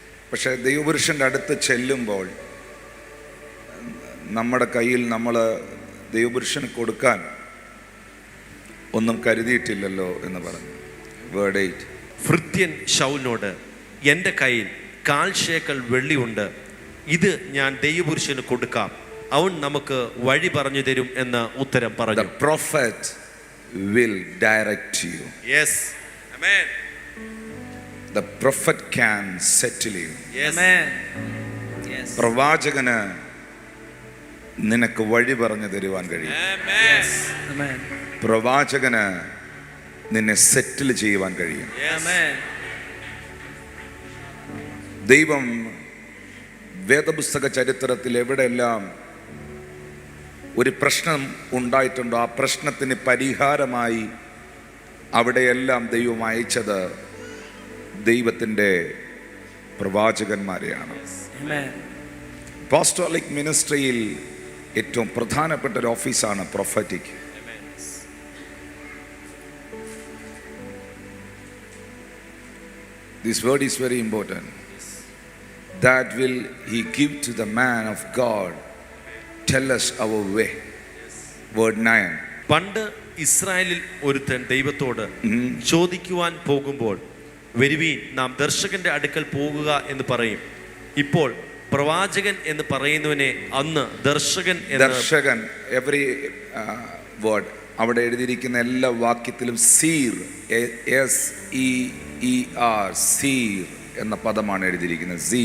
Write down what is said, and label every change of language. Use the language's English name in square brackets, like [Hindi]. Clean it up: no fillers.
[Malayalam] പക്ഷേ ദൈവപുരുഷൻ്റെ അടുത്ത് ചെല്ലുമ്പോൾ നമ്മുടെ കയ്യിൽ നമ്മൾ ദൈവപുരുഷന് കൊടുക്കാൻ ഒന്നും കരുതിയിട്ടില്ലല്ലോ എന്ന് പറഞ്ഞു. [English] Word 8. [Malayalam] ഭൃത്യൻ ശൗലിനോട്, എൻ്റെ കയ്യിൽ 1/4 ശേക്കൽ വെള്ളിയുണ്ട്, ഇത് ഞാൻ ദൈവപുരുഷന് കൊടുക്കാം, അവൻ നമുക്ക് വഴി പറഞ്ഞു തരും എന്ന് ഉത്തരം പറഞ്ഞു. [English] The prophet will direct you. Yes. Amen. The prophet can settle you. Yes. Amen. Yes. [Malayalam] പ്രവാചകന് നിനക്ക് വഴി പറഞ്ഞു തരുവാൻ കഴിയും. [English] Yes. Amen. [Malayalam] പ്രവാചകന് നിന്നെ സെറ്റിൽ ചെയ്യുവാൻ കഴിയും. [English] Amen. [Malayalam] ദൈവം വേദപുസ്തക ചരിത്രത്തിൽ എവിടെയെല്ലാം ഒരു പ്രശ്നം ഉണ്ടായിട്ടുണ്ടോ, ആ പ്രശ്നത്തിന് പരിഹാരമായി അവിടെയെല്ലാം ദൈവം അയച്ചത് ദൈവത്തിൻ്റെ പ്രവാചകന്മാരെയാണ്. അപ്പോസ്തോലിക് മിനിസ്ട്രിയിൽ ഏറ്റവും പ്രധാനപ്പെട്ട ഒരു ഓഫീസാണ് prophetic. [English] This word is very important. That will he give to the man of God, tell us our way. Word 9. [Malayalam] പണ്ട് ഇസ്രായേലിൽ ഒരുത്തൻ ദൈവത്തോട് ചോദിക്കുവാൻ പോകുമ്പോൾ, വരുവീൻ, നാം ദർശകന്റെ അടുക്കൽ പോകുക എന്ന് പറയും. ഇപ്പോൾ പ്രവാചകൻ എന്ന് പറയുന്നവനെ അന്ന് ദർശകൻ. [English] every word [Malayalam] അവിടെ എഴുതിയിരിക്കുന്ന എല്ലാ വാക്യത്തിലും സീർ, SEER, സീർ എന്ന പദമാണ് എഴുതിയിരിക്കുന്നത്.